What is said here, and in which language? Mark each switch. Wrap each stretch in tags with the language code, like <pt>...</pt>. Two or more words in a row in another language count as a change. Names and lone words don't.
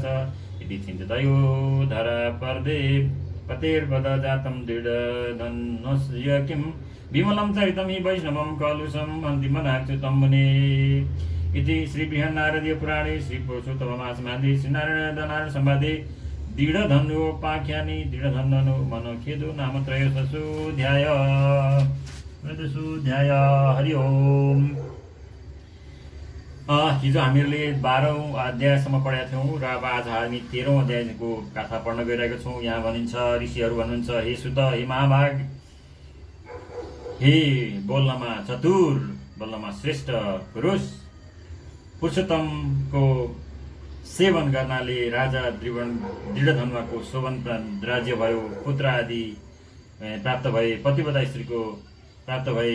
<sa>इति चिन्तितयो धरा पर्दे पतेर्पद जातं दृढधनुस्य किं विमलं चरितं हि वैष्णवं कलुषं अन्तिमनाच्युतं मुने इति श्रीबृहन्नारदीय पुराणे श्रीपुरुषोत्तममासमादि श्रीनारायण संवादे दृढधनुपाख्याने दृढधनु मनोखेदो नाम त्रयोदशोऽध्याय हरि ओम्।</sa> <ne>हिजो हामीहरूले 12औं अध्यायसम्म पढेका थियौँ र अब आज हामी 13औं अध्यायको कथा पढ्न गइरहेका छौँ। यहाँ भनिन्छ, ऋषिहरू भन्नुहुन्छ, हे सुत, हे महाभाग, हे बोल्नमा चतुर, बोल्नमा श्रेष्ठ पुरुष, पुरुषोत्तमको सेवन गर्नाले राजा दृढधनुको शोभन राज्य भयो, पुत्र आदि प्राप्त भए, पतिव्रता स्त्रीको प्राप्त भए।</ne>